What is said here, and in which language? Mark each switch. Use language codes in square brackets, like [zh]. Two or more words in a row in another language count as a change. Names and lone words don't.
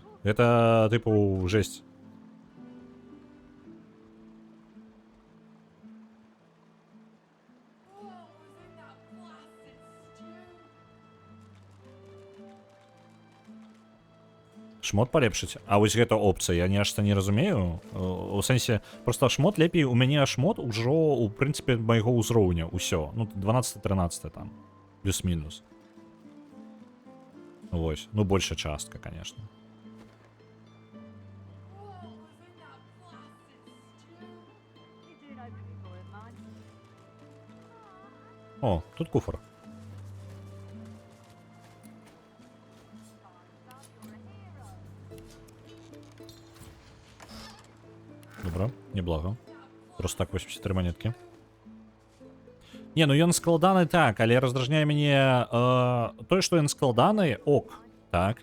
[be] Гэта тыпу жесть. Шмот палепшыць. А вось гэта опцыя, я нешта не разумею. У сэнсе, просто шмот лепей, у мяне шмот ужо, у прынцыпе, майго ўзроўня, усё. Ну, 12-13 там, плюс-мінус. Вось, ну, большая частка, конечно. [en] You doing okay, boy of mine? [be] О, тут куфар. Добра, неблага. Просто так 83 монетки. Не, ну ён складаны так, але раздражняе мяне тое, што ён складаны, ок, так.